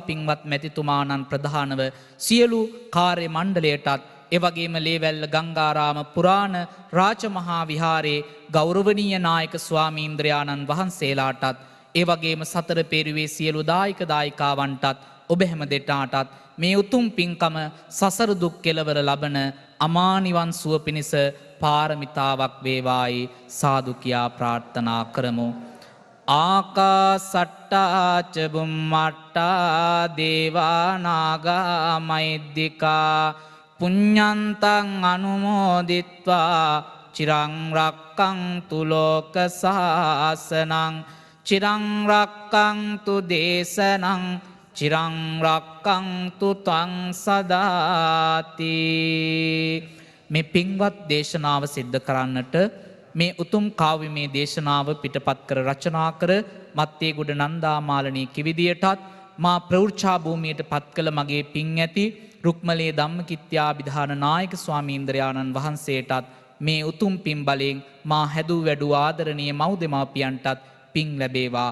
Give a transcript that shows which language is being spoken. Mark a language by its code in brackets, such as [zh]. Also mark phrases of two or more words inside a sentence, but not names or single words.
[si] පින්වත් මැතිතුමාණන් ප්‍රධානව සියලු කාර්ය මණ්ඩලයටත් එවැගේම ලේවැල්ල ගංගාරාම පුරාණ රාජමහා විහාරයේ ගෞරවනීය නායක ස්වාමීන්ද්‍රයාණන් වහන්සේලාටත් එවැගේම සතර පෙරුවේ සියලු දායක දායිකාවන්ටත් ඔබ හැම දෙනාටත් මේ උතුම් පින්කම සසර දුක් කෙලවර ලබන අමා නිවන් සුව පිණිස පාරමිතාවක් වේවායි සාදු කියා ප්‍රාර්ථනා කරමු. [pi] ආකාසට්ටා ච බුම්මට්ටා දේවා නාග මහිද්దికා පුඤ්ඤන්තං අනුමෝදිත්වා චිරං රක්ඛන්තු ලෝක සාසනං චිරං රක්ඛන්තු දේශනං චිරං රක්ඛන්තු තං සදාති. [si] මේ පින්වත් දේශනාව සිද්ධ කරන්නට මේ උතුම් කාව්‍යමය දේශනාව පිටපත් කර රචනා කර මත්තේගොඩ නන්දාමාලනී කිවිදියටත් මා ප්‍රවෘෂා භූමියට පත් කළ මගේ පින් ඇති රුක්මලේ ධම්මකිත්‍යාභිධාන නායක ස්වාමීන්ද්‍රයාණන් වහන්සේටත් මේ උතුම් පින් බලයෙන් මා හැදූ වැඩූ ආදරණීය මව් දෙමාපියන්ටත් පින් ලැබේවා.